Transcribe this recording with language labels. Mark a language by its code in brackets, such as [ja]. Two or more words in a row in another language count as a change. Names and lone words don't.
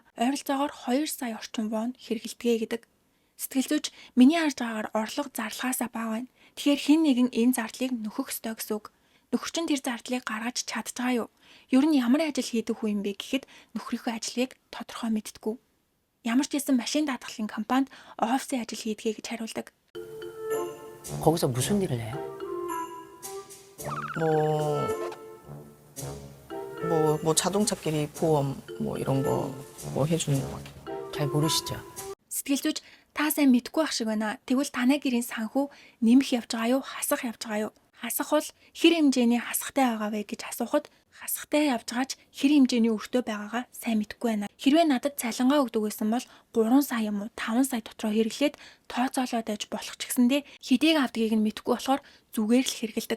[mn] Ойролцоогоор 2 сая орчим вон хэрэгэлдэг гэдэг. Сэтгэл зүйч миний харж байгаагаар орлого зарлагаасаа бага байна. Тэгэхээр хэн нэгэн энэ зардлыг нөхөх ёстой гэсэн үг. Нөхөр чинь тэр зардлыг гаргаж чадж байгаа юу? Ер нь ямар ажил хийдэг хүн юм бэ гэхэд нөхрийнхөө ажлыг тодорхой мэддэггүй. Ямар ч гэсэн машин даатгалын компанид офисын ажил хийдгээ гэж хариулдаг. [ko] 거기서 무슨 일을 해요? 뭐 자동차끼리 보험 뭐 이런 거 뭐 해주는 거. 잘 모르시죠? [mn] Сэтгэл зүйч та сайн мэдгүй ах шиг байна. Тэгвэл танай гэрийн санхүү нэмэх явж байгаа юу? Хасах явж байгаа юу? Хасах бол хэр хэмжээний хасахтай байгаа вэ гэж асуухад хасахтай явж байгаач хэр хэмжээний өртөө байгаагаа сайн мэдэхгүй байна. Хэрвээ надад цалингаа өгдөг байсан бол 3 сая юм уу 5 сая дотроо хэрэглээд тооцоолоод байж болох ч гэсэндээ хэдийг авдгийг нь мэдэхгүй болохоор зүгээр л хэрэгэлдэг.